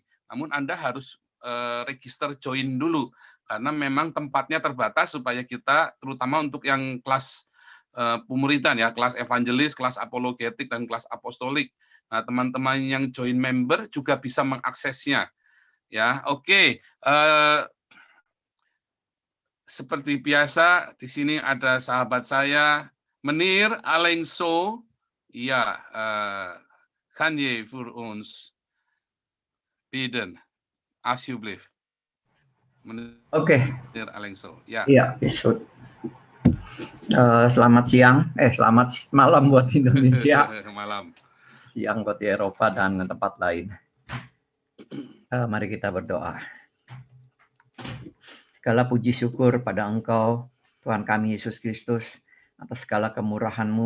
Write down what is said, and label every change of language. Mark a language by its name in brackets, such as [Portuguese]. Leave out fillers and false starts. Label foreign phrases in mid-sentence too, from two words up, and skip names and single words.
[Indonesian] Namun Anda harus [English] register join [Indonesian] dulu, karena memang tempatnya terbatas supaya kita, terutama untuk yang kelas pemuridan ya, kelas evangelis, kelas apologetik, dan kelas apostolik. Nah, teman-teman yang [English] join member [Indonesian] juga bisa mengaksesnya. Ya, oke. Seperti biasa, di sini ada sahabat saya, Menir Alengso. [Dutch] Ja, kan je voor ons bidden, alsjeblieft. [Indonesian] Oke. Menir Alengso. Ya. Iya, besok. Selamat siang, selamat malam buat Indonesia. Malam. Siang buat di Eropa dan tempat lain. Mari kita berdoa. Segala puji syukur pada Engkau, Tuhan kami Yesus Kristus, atas segala kemurahan-Mu.